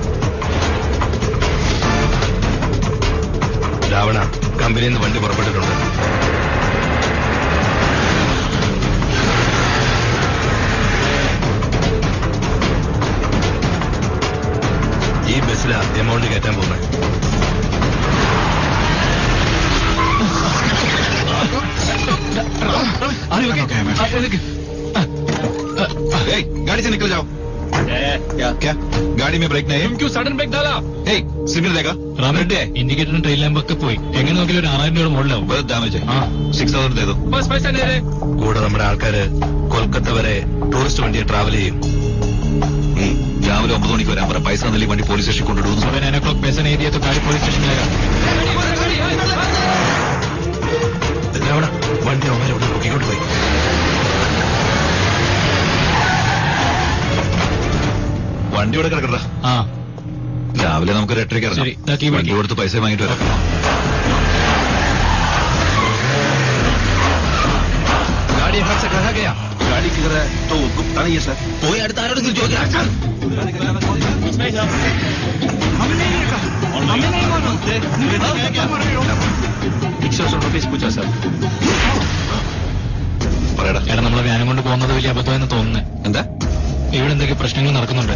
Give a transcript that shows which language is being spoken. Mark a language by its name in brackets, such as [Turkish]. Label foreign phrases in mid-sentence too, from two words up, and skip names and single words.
[Malayalam] രാവണ, കമ്പനിയിൽ നിന്ന് വണ്ടി പുറപ്പെട്ടിട്ടുണ്ട്. ഈ ബസ്സിലാ എമൗണ്ട് കയറ്റാൻ പോകുന്നത്. [Hindi] गाड़ी से निकल जाओ. क्या गाड़ी में ब्रेक नहीं? क्यों सडन ब्रेक डाला? सिग्नल देगा. [English] indicator train lamp [Malayalam] ഒക്കെ പോയി. എങ്ങനെ നോക്കിയാലും ഒരു 6000 രൂപ മുകളിലാവും. [Hindi] ഡാമേജ് 6000 दे दो. [Malayalam] ബസ് പൈസ നേരെ. കൂടെ നമ്മുടെ ആൾക്കാര് കൊൽക്കത്ത വരെ ടൂറിസ്റ്റ് വണ്ടിയെ ട്രാവൽ ചെയ്യും. രാവിലെ 9 മണിക്ക് വരാൻ പറ. പൈസ തന്നില്ല വണ്ടി പോലീസ് സ്റ്റേഷൻ കൊണ്ടുവിടുന്നു. [Hindi] 9 o'clock पैसा नहीं दिया तो गाड़ी पुलिस स्टेशन में [Malayalam] രാവണ, വണ്ടി അവന്മാരെ ഇവിടെ നോക്കിക്കൊണ്ട് പോയി. വണ്ടി ഇവിടെ കിടക്കണ്ട. രാവിലെ നമുക്ക് 8:30 ഇറങ്ങാം. വണ്ടി കൊടുത്ത് പൈസ വാങ്ങിട്ട് വരാം. [Hindi] गाड़ी हर से कहा गया. गाड़ी किधर है? तो उसको पता नहीं है सर. [Malayalam] പോയി അടുത്ത ആരോടെങ്കിലും ചോദിക്കാം. എടാ, നമ്മളെ വ്യാനം കൊണ്ട് പോകുന്നത് വലിയ അബദ്ധമെന്ന് തോന്നുന്നേ. എന്താ? ഇവിടെ എന്തൊക്കെ പ്രശ്നങ്ങൾ നടക്കുന്നുണ്ട്.